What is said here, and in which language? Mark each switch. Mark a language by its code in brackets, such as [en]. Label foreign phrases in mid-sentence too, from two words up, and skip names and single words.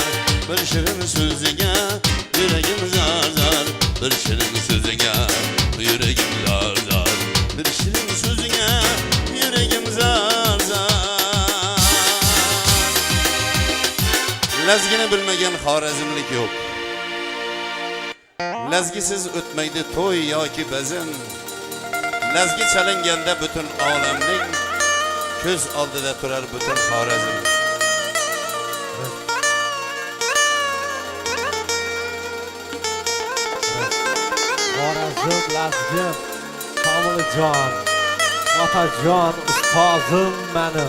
[uz] Bir şirin sözüne yüreğim zar zar. Bir şirin sözüne yüreğim zar zar. Bir şirin sözüne yüreğim zar zar. Lezgini bilmegen Xorazmlik yok. Lezgisiz o'tmaydi to'y yoki bazin. Lezgi chalinganda butun olamning ko'z oldida turar butun Xorazm. Xorazm, Lazgim, Komiljon, Otajon, ustozim menim.